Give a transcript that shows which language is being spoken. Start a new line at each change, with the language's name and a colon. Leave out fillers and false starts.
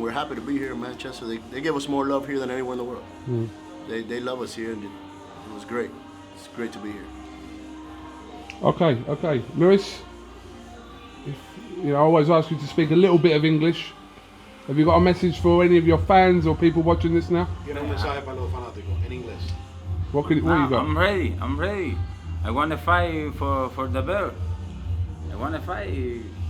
English: We're happy to be here in Manchester. They give us more love here than anywhere in the world. They love us here, and it was great. It's great to be here. Okay. Lewis, I always ask you to speak a little bit of English. Have you got a message for any of your fans or people watching this now?
Spanish: Tiene un mensaje para los fanáticos en inglés.
English: What you got? I'm ready. I want to fight for the belt. I want to fight.